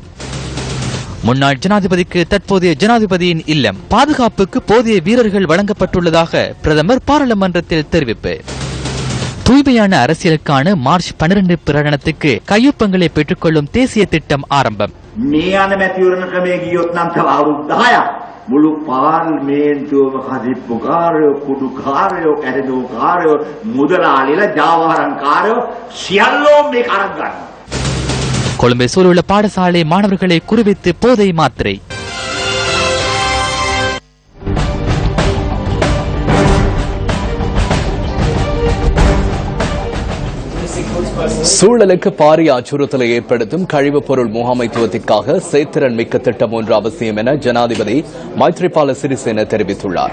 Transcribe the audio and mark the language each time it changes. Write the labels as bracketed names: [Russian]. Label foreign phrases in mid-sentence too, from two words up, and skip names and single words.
[Tamil] முன்னாள் ஜனாதிபதிக்கு தற்போதைய ஜனாதிபதியின் இல்லம், பாதுகாப்புக்கு போதிய வீரர்கள் வழங்கப்பட்டுள்ளதாக பிரதமர் பாராளுமன்றத்தில் தெரிவிப்பு. தூய்மையான அரசியலுக்கான மார்ச் 12 பிரகடனத்துக்கு கையொப்பங்களை பெற்றுக்கொள்ளும் தேசிய திட்டம் ஆரம்பம். [Sinhala] මුළු පාර්ලිමේන්තුවම කදිප්පුකාරයෝ කුඩුකාරයෝ ඇරදෝකාරයෝ මුදලාලිලා ජාවාරම්කාරයෝ සියල්ලෝම මේක අරන් ගන්නවා. [Tamil] கொழும்பை சூழலுள்ள பாடசாலை மாணவர்களை குறிவித்து போதை மாத்திரை. சூழலுக்கு பாரிய அச்சுறுத்தலை ஏற்படுத்தும் கழிவுப் பொருள் முகாமைத்துவத்திற்காக செயற்திறன் மிக்க திட்டம் ஒன்று அவசியம் என ஜனாதிபதி மைத்ரிபால சிறிசேன தெரிவித்துள்ளார்.